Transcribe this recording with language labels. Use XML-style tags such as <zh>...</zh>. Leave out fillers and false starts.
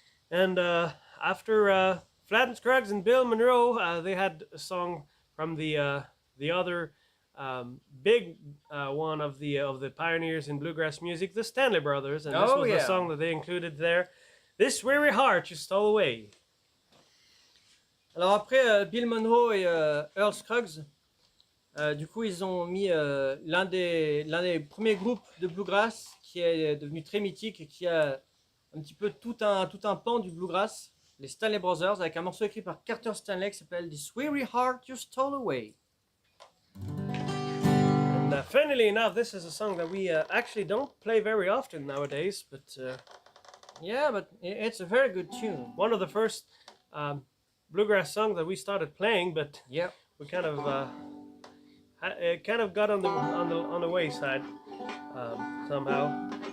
<en>And after Flat and Scruggs and Bill Monroe, they had a song from the other big one of the pioneers in bluegrass music, the Stanley Brothers, and this Oh, was yeah. the song that they included there. This weary heart you stole away.</en> <fr>Alors après Bill Monroe et Earl Scruggs, du coup ils ont mis l'un des premiers groupes de bluegrass qui est devenu très mythique et qui a un petit peu tout un pan du bluegrass, les Stanley Brothers, avec un morceau écrit par Carter Stanley qui s'appelle This Weary Heart You Stole Away.</fr> <en>And funnily enough, this is a song that we actually don't play very often nowadays, but yeah, but it's a very good tune. one of the first bluegrass songs that we started playing, but Yeah. we kind of it kind of got on the wayside somehow.</en>